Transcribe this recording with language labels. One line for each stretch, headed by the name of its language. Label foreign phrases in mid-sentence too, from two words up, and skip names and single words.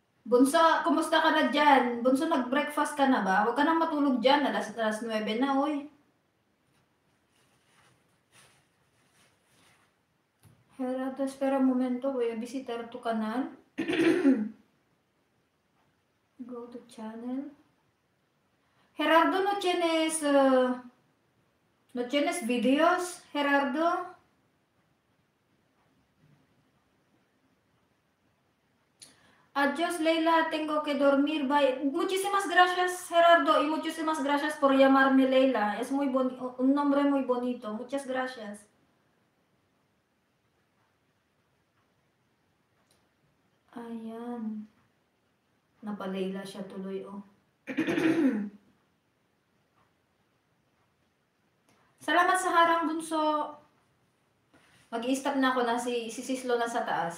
Filipino: Bunso, kumusta ka na dyan? Bunso, nag-breakfast ka na ba? Huwag ka nang matulog dyan. Alas 9 na, uy.
Spanish: Gerardo, espera un momento. Voy a visitar tu canal.
English: Go to channel.
Spanish: Gerardo, no tienes videos, Gerardo? Adiós, Leila, tengo que dormir. Bye. Muchísimas gracias, Gerardo, y muchísimas gracias por llamarme Leila. Es muy un nombre muy bonito. Muchas gracias.
Filipino: Ayan. Napa-Leila siya tuloy, oh. Salamat sa harang, Bunso. Mag-i-stop na ako na si Sislo na sa taas.